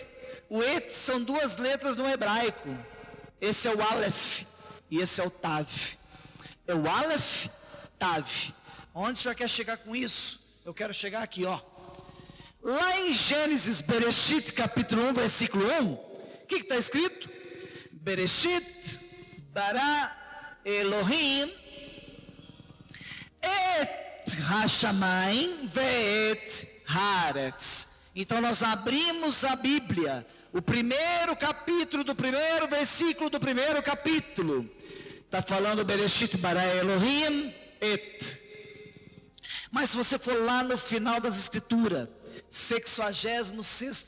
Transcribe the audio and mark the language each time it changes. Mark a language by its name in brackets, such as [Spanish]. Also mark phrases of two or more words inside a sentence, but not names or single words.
[Portuguese] O Et são duas letras no hebraico. Esse é o Aleph e esse é o Tav. É o Aleph, Tav. Onde o senhor quer chegar com isso? Eu quero chegar aqui, ó. Lá em Gênesis, Bereshit, capítulo 1, versículo 1, o que está escrito? [Hebrew] בראשית, ברא אלהים, את השמים ואת הארץ. [Portuguese] Então nós abrimos a Bíblia, o primeiro capítulo do primeiro versículo do primeiro capítulo, está falando [Hebrew] בראשית ברא אלהים את. [Portuguese] Mas se você for lá no final das escrituras, 66º